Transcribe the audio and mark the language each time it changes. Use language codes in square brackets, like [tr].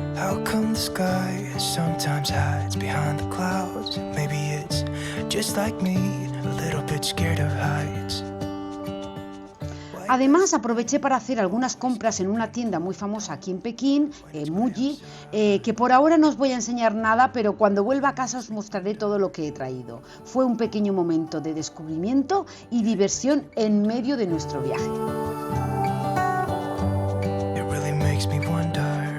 [en] How come the sky sometimes hides behind the clouds? Maybe it's just like me, a little bit scared of heights. [es] Además, aproveché para hacer algunas compras en una tienda muy famosa aquí en Pekín, Muji, que por ahora no os voy a enseñar nada, pero cuando vuelva a casa os mostraré todo lo que he traído. Fue un pequeño momento de descubrimiento y diversión en medio de nuestro viaje. [en] It really makes me wonder.